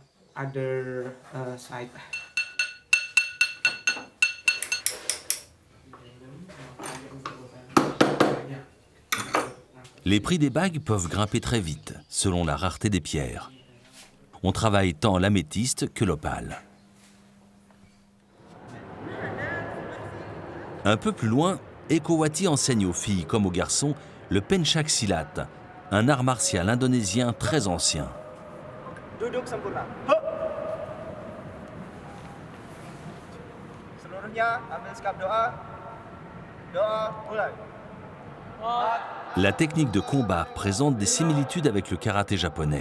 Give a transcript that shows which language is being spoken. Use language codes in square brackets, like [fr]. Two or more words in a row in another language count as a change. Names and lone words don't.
[id] Les prix des bagues peuvent grimper très vite, selon la rareté des pierres. On travaille tant l'améthyste que l'opale. Un peu plus loin, Ekowati enseigne aux filles comme aux garçons le pencak silat, un art martial indonésien très ancien. Duduk sempurna. Seluruhnya ambil sikap doa. Doa mulai. [fr] La technique de combat présente des similitudes avec le karaté japonais.